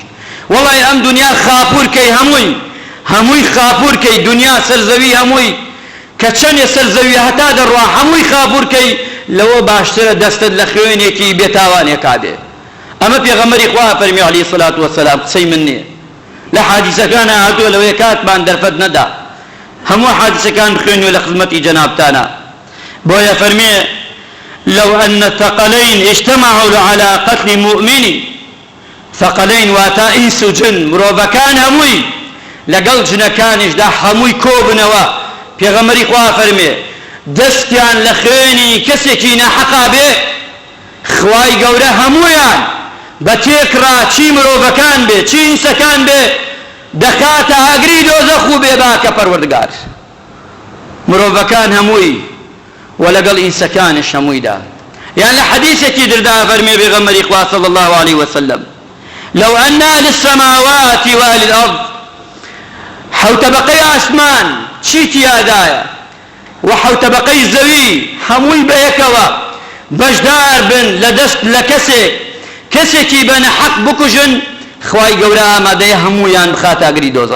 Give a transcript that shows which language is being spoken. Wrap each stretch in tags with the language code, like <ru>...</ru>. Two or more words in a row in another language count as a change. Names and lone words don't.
<ckb>وەڵڵاهی ئەم دنیا خاپوورکەی هەمووی خاپوورکەی دنیا سەرزەوی هەمووی کە چەندێ سەرزەوی هەتا دەڕوا هەمووی خاپوورکەی لەوە باشترە دەستت لە خوێنێکی بێتاوانێکا بێ. ئەمە پێغەمبەری خوا فەرمی</ckb> <ar>عەلەیهی سەڵات وەسەلام،</ar> <ckb>قسەی من نییە، لە حادیسەکانە هاتووە لەوەیە کاتمان دەرفەت نەدا هەموو حادیسەکان بخوێنوە لە خزمەتی جەنابتانە. بۆیە فەرمێ</ckb> <ar>لو أن الثقلين اجتمعوا على قتل مؤمن،</ar> <ckb>ثقلين واتا ئینس و جن مرۆڤەکان هەمووی لەگەڵ جنەکانیشدا هەمووی کۆبنەوە پێغەمبەری خوا فەرمێ دەستیان لە خوێنی کەسێکی ناحەقا بێ خوای گەورە هەموویان بە تێکڕا چی مرۆڤەکان بێ چی ئینسەکان بێ دەکاتە ئاگری دۆزەخ و بێباکە پەروەردگار. مرۆڤەکان هەمووی ولەگەڵ ئینسەکانش هەموویدا. یان لە حەدیثێکی دردا فەرمێ پێغەمبەری خوا</ckb> <ar>صلی الله عليه وسلم لو أن أهل السماوات وأهل الأرض</ar> <ckb>حوتبقەی ئاسمان چیتی یادایە و حوتبقەی زەوی هەمووی بەیەکەوە بەشدار بن لە دەست لە کەسێکی بە نەحەق بکوژن خوای گەورە ئامادەیە هەموویان بخاتە ئاگری دۆزەخ.</ckb>